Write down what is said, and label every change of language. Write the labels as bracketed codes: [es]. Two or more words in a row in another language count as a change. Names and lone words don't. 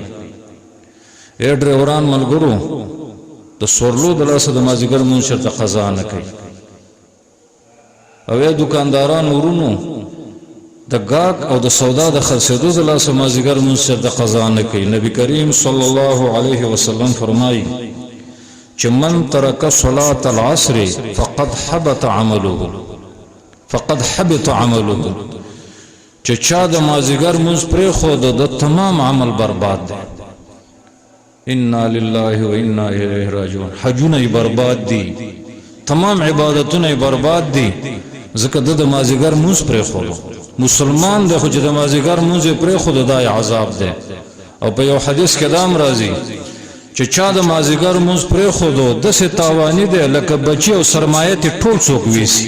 [ps] ډریوران ملګرو د سورلو د لاسه د مازدیګر لمونځ چېرته قضا نه کوي. او دکانداران ورونو د ګاک او د سودا د خرڅېدو د لاسه مازدیګر لمونځ چېرته قضا نه کوي. نبي کریم صلی الله علیه وسلم فرمایي چې [ar] من ترک صلاة العصر فقد حبط عمله، فقد حبط عمله، [ps] چې چا د مازدیګر لمونځ پرېښود د تمام عمل برباد دی. [ar] انا لله و انا الیه راجعون. [ps] حجونه یې برباد دي، تمام عبادتونه یې برباد دي، ځکه د مازدیګر لمونځ پرېښود. مسلمان دی خو چې د مازدیګر لمونځ یې پرېښود دا یې عذاب دی. او په یو حدیث کې دا هم راځي چې چا د مازدیګر لمونځ پرېښودو داسې تاواني دی لکه بچي او سرمایه تې ټول څوک ویسي.